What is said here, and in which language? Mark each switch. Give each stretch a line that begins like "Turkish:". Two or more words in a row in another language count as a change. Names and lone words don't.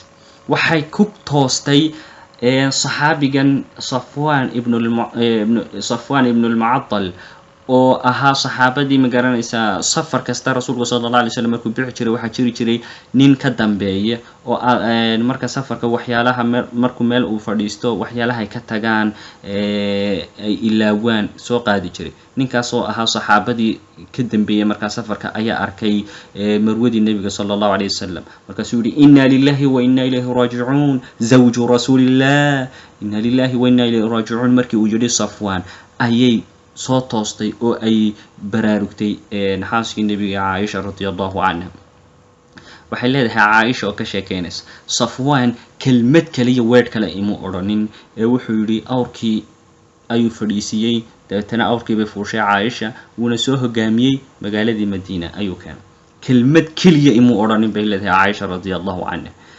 Somali: waxay ku toostay saxaabigan safwaan ibnu lmucadal oo ahaa saxaabadii ma garanaysaa safar kasta rasuulku
Arabic: صلى الله عليه وسلم
Somali: markuu bixi jiray waxaa jiri jiray nin ka dambeeya oo marka safarka waxyaalaha markuu meel uu fadhiisto waxyaalaha ay ka tagaan ay ilaawaan soo qaadi jiray. ninkaas oo ahaa saxaabadii ka dambeeyay markaa safarka ayaa arkay marwadii nebiga
Arabic: صلى الله عليه وسلم.
Somali: markaasuu yihi
Arabic: إنا لله وإنا إليه راجعون زوج رسول الله, إنا لله وإنا إليه راجعون.
Somali: markii uu yidhi safwaan ayay soo toostay oo ay baraarugtay xaaskii nebiga Caaisha
Arabic: رضي الله عنها.
Somali: waxay leedahay Caaisha oo ka sheekeynaysa Safwaan kelmad kale iyo weedh kale imu odhanin wuxuu yidhi awrkii ayuu fadhiisiyey dabeetana awrkii bay fuushay Caaisha wuuna soo hogaamiyey magaaladii Madiina ayuu keenay kelmad kaliya imu odhanin bay leedahay Caaisha
Arabic: رضي الله عنها.